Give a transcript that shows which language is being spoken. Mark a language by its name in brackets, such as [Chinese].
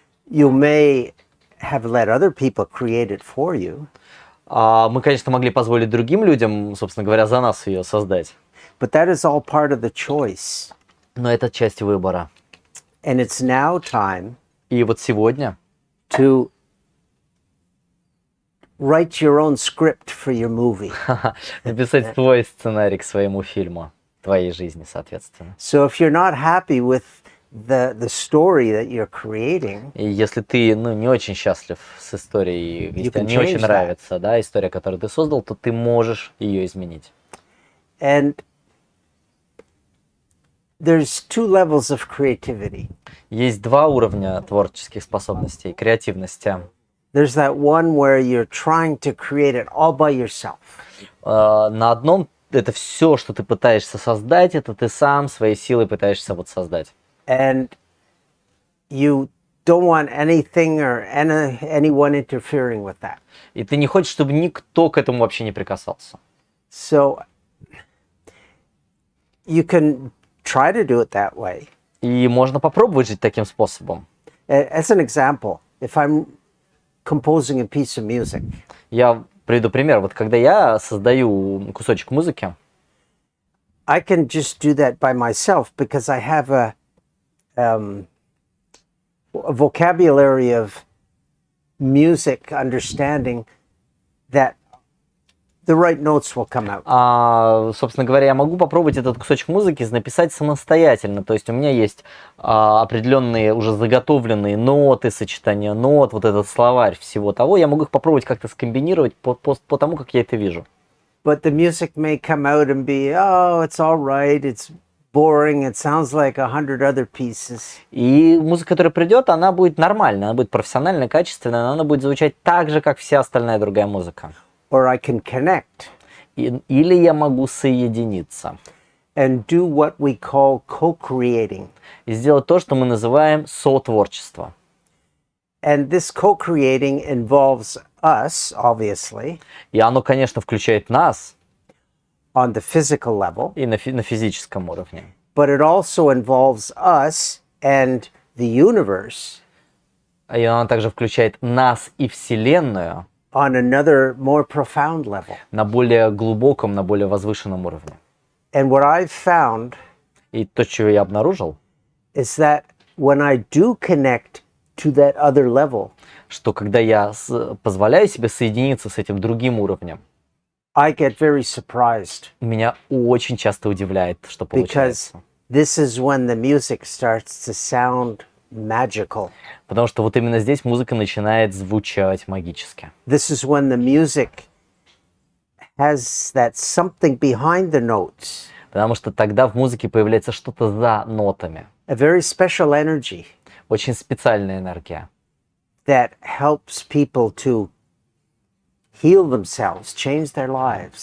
[English] You may have let other people create it for you. [Russian] Мы, конечно, могли позволить другим людям, собственно говоря, за нас ее создать. [English] But that is all part of the choice. [Russian] Но это часть выбора. [English] And it's now time [Russian] И сегодня [English] to write your own script for your movie. [Russian] написать твой сценарий к своему фильму, твоей жизни, соответственно. [English] So if you're not happy with the story that you're creating, [Russian] и если ты не очень счастлив с историей, если тебе не очень нравится, да, история, которую ты создал, то ты можешь ее изменить. [English] And there's two levels of creativity. [Russian] Есть два уровня творческих способностей, креативности. [English] There's that one where you're trying to create it all by yourself. [Russian] На одном это все, что ты пытаешься создать, это ты сам своей силой пытаешься создать. [English] And you don't want anything or anyone interfering with that. [Russian] И ты не хочешь, чтобы никто к этому вообще не прикасался. [English] So you can try to do it that way. [Russian] И можно попробовать жить таким способом. [English] As an example, if I'm composing a piece of music, [Russian] я приведу пример. Когда я создаю кусочек музыки, [English] I can just do that by myself because I have a vocabulary of music understanding that the right notes will come out. [Russian] Собственно говоря, я могу попробовать этот кусочек музыки написать самостоятельно. То есть у меня есть определенные уже заготовленные ноты, сочетания нот, этот словарь всего того. Я могу их попробовать как-то скомбинировать по тому, как я это вижу. [English] But the music may come out and be, oh, it's all right, it's boring, it sounds like 100 other pieces. [Russian] И музыка, которая придет, она будет нормальная, она будет профессиональная, качественная, но она будет звучать так же, как вся остальная другая музыка. [English] Or I can connect. [Russian] Или я могу соединиться. [English] And do what we call co-creating. [Russian] И сделать то, что мы называем сотворчество. [English] And this co-creating involves us, obviously. [Russian] И оно, конечно, включает нас. [English] On the physical level. [Russian] И на физическом уровне. [English] But it also involves us and the universe. [Russian] И оно также включает нас и Вселенную. [English] On another more profound level. [Russian] На более глубоком, на более возвышенном уровне. [English] And what I've found [Russian] И то, что я обнаружил, [English] is that when I do connect to that other level, [Russian] что когда я позволяю себе соединиться с этим другим уровнем, [English] I get very surprised [Russian] меня очень часто удивляет, что [English] because [Russian] получается. [English] this is when the music starts to sound magical. [Russian] Потому что вот именно здесь музыка начинает звучать магически. [English] This is when the music has that something behind the notes, [Russian] Потому что тогда в музыке появляется что-то за нотами. [English] a very special energy [Russian] Очень специальная энергия, [English] that helps people to heal themselves, change their lives.